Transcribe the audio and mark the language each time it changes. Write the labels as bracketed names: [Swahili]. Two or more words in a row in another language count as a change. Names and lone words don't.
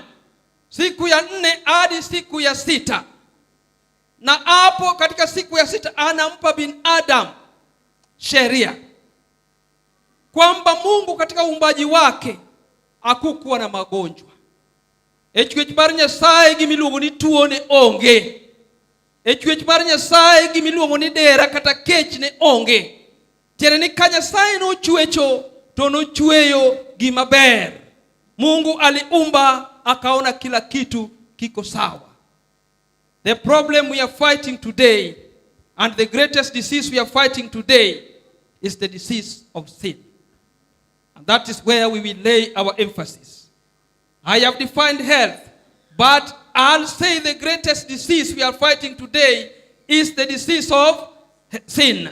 [Swahili] Siku ya 4 hadi siku ya 6. Na hapo katika siku ya 6 anampa binadamu sheria kwamba Mungu katika uumbaji wake hakukuwa na magonjwa. [Luo (Kenya and Tanzania)] Echwech mar Nyasaye gimiluongo ni tuo ne onge. Echwech mar Nyasaye gimiluongo ni dera kata kech ne onge. Tiende ni ka Nyasaye nochwecho to nochweyo gima ber. [Swahili] Mungu aliumba akaona kila kitu kiko sawa. [English] The problem we are fighting today, and the greatest disease we are fighting today, is the disease of sin. And that is where we will lay our emphasis. I have defined health, but I'll say the greatest disease we are fighting today is the disease of sin.